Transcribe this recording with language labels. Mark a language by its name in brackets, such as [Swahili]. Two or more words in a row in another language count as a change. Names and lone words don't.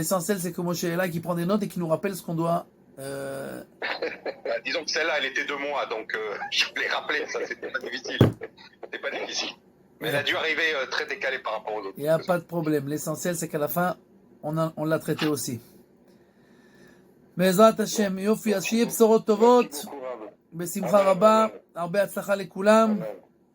[French] L'essentiel c'est que Moshe est là, qui prend des notes et qui nous rappelle ce qu'on doit. Disons que celle-là, elle était de moi, donc je l'ai rappelé, ça c'était pas difficile. C'était pas difficile. Mais elle a dû arriver très décalée par rapport aux autres. Il n'y a pas de problème. L'essentiel c'est qu'à la fin, on l'a traité aussi. [Hebrew] בעזרת השם, יופי, אז שיהיה בשורות טובות, בשמחה רבה, הרבה הצלחה לכולם.